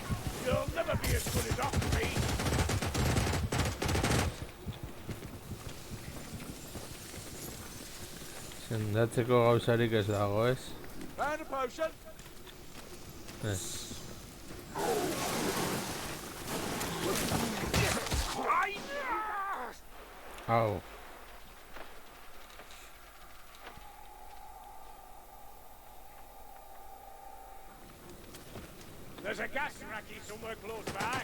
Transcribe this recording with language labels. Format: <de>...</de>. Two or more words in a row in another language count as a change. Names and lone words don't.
<en>You'll never be as good as Octopus!</en> <eu>Sendatzeko gauzarik ez dago, ez?</eu> <en>Found a potion!</en> <eu>Ez. Au.</eu> <en>There's a gas racky somewhere close by.</en>